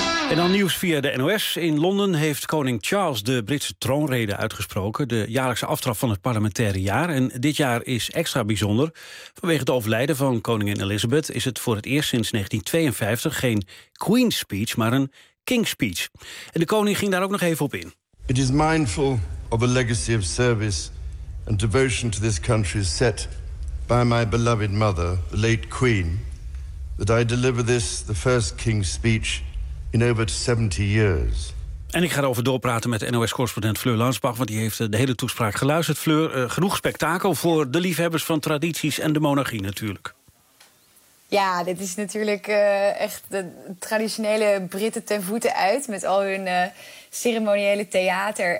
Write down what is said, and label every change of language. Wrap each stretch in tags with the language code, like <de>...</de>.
<nl>En dan nieuws via de NOS. In Londen heeft koning Charles de Britse troonrede uitgesproken. De jaarlijkse aftrap van het parlementaire jaar. En dit jaar is extra bijzonder. Vanwege het overlijden van koningin Elizabeth is het voor het eerst sinds 1952 geen Queen's speech, maar een King's speech. En de koning ging daar ook nog even op in.</nl> <en>It is mindful of a legacy of service and devotion to this country set by my beloved mother, the late Queen, that I deliver this, the first King's speech in over 70 years.</en> <nl>En ik ga erover doorpraten met NOS-correspondent Fleur Lansbach, want die heeft de hele toespraak geluisterd. Fleur, genoeg spektakel voor de liefhebbers van tradities en de monarchie natuurlijk. Ja, dit is natuurlijk echt de traditionele Britten ten voeten uit met al hun ceremoniële theater.</nl>